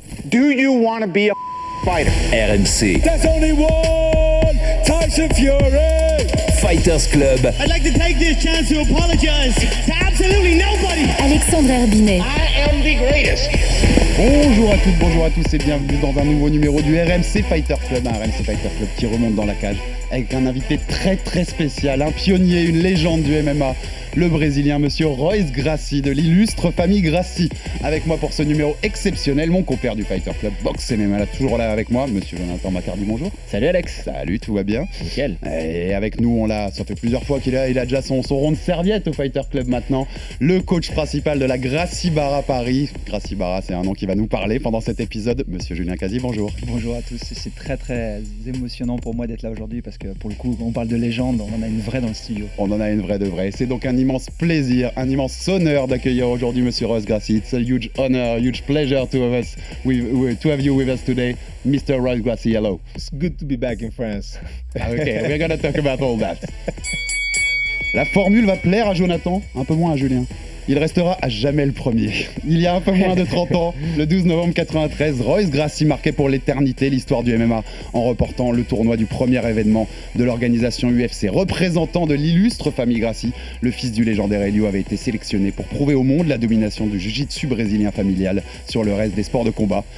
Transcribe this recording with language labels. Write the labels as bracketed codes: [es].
[en] Do you want to be a fighter? RMC There's only one Tyson Fury. Fighters Club. I'd like to take this chance to apologize to absolutely nobody. Alexandre Herbinet. I am the greatest. [fr] Bonjour à toutes, bonjour à tous et bienvenue dans un nouveau numéro du RMC Fighter Club, un RMC Fighter Club qui remonte dans la cage avec un invité très spécial, un pionnier, une légende du MMA, le Brésilien monsieur Royce Gracie de l'illustre famille Gracie. Avec moi pour ce numéro exceptionnel, mon compère du Fighter Club, boxe MMA, là, toujours là avec moi, monsieur Jonathan Macardy, bonjour. Salut Alex. Salut, tout va bien? Nickel. Et avec nous, ça fait plusieurs fois qu'il a déjà son rond de serviette au Fighter Club maintenant, le coach principal de la Bellator Paris. Gracie Barra, c'est un nom qui va nous parler pendant cet épisode. Monsieur Julien Cazzi, bonjour. Bonjour à tous, c'est très émotionnant pour moi d'être là aujourd'hui parce que pour le coup, on parle de légende, on en a une vraie dans le studio. On en a une vraie de vraie. C'est donc un immense plaisir, un immense honneur d'accueillir aujourd'hui monsieur Royce Gracie. [en] It's a huge honor, huge pleasure to have you with us today, Mr. Royce Gracie. Hello. It's good to be back in France. Okay, we're gonna talk about all that. [fr] La formule va plaire à Jonathan, un peu moins à Julien. Il restera à jamais le premier. Il y a un peu moins de 30 ans, le 12 novembre 93, Royce Gracie marquait pour l'éternité l'histoire du MMA en remportant le tournoi du premier événement de l'organisation UFC. Représentant de l'illustre famille Gracie, le fils du légendaire Helio avait été sélectionné pour prouver au monde la domination du jiu-jitsu brésilien familial sur le reste des sports de combat.